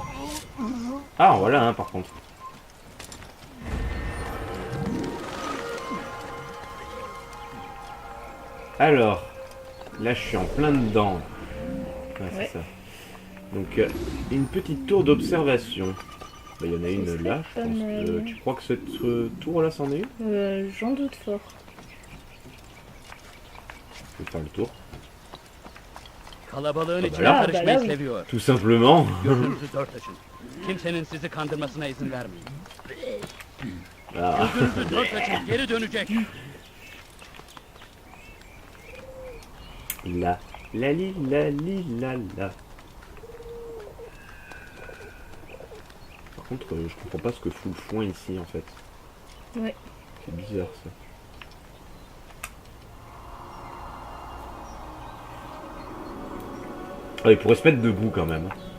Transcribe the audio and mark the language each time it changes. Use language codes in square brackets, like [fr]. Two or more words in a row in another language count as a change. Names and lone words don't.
[fr] Ah, voilà, hein, par contre. Alors, là je suis en plein dedans. Ouais, c'est ça. Donc, une petite tour d'observation. Bah, il y en a une là, je pense. Tu crois que cette tour-là, c'en est une? J'en doute fort. Je vais faire le tour. [tr] Kalabalığın [fr] Ah, [tr] içine [fr] bah là. [tr] karışmayı seviyor. [fr] Tout simplement. [tr] Gözünüzü dört açın. Kimsenin sizi kandırmasına izin vermeyin. [fr] Ah. [tr] Gözünüzü dört açın, geri dönecek. La li la. [fr] Par contre, je comprends pas ce que fout le foin ici en fait. Ouais. C'est bizarre ça. Ah, il pourrait se mettre debout quand même.